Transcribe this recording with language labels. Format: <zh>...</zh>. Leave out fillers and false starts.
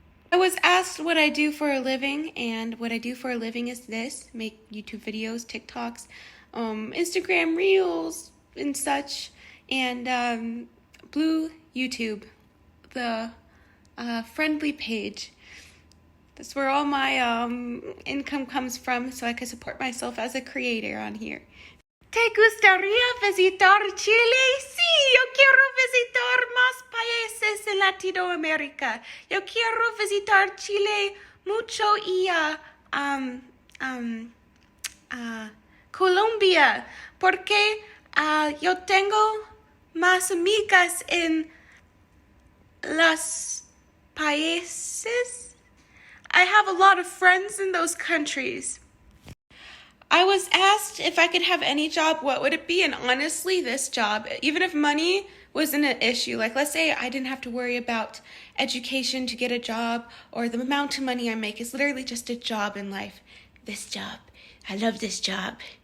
<en>I was asked what I do for a living, and what I do for a living is this: make YouTube videos, TikToks, Instagram Reels, and such, and blue YouTube, the friendly page. That's where all my income comes from, so I can support myself as a creator on here.</en> <es>¿Te gustaría visitar Chile? Sí, yo quiero visitar más países en Latinoamérica. Yo quiero visitar Chile mucho y Colombia, porque yo tengo más amigas en los países.</es> <en>I have a lot of friends in those countries. I was asked if I could have any job, what would it be? And honestly, this job, even if money wasn't an issue, like let's say I didn't have to worry about education to get a job or the amount of money I make, it's literally just a job in life. This job. I love this job.</en>